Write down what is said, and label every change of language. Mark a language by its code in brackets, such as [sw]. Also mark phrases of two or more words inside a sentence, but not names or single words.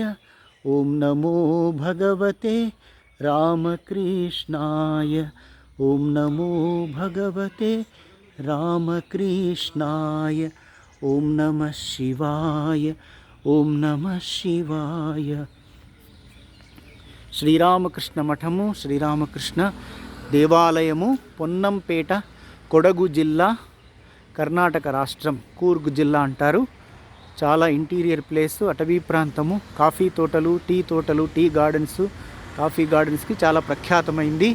[sa] ॐ नमो भगवते रामकृष्णाय। ॐ नमो भगवते रामकृष्णाय। ॐ नमः शिवाय। ॐ नमः शिवाय। [te] శ్రీరామకృష్ణ మఠము, శ్రీరామకృష్ణ దేవాలయము, పొన్నంపేట, కొడగు జిల్లా, కర్ణాటక రాష్ట్రం. కూర్గ్ జిల్లా అంటారు. చాలా [en] interior place, [te] అటవీ ప్రాంతము, కాఫీ తోటలు, టీ తోటలు, [en] tea gardens, coffee gardens కి [te] చాలా ప్రఖ్యాతమైంది.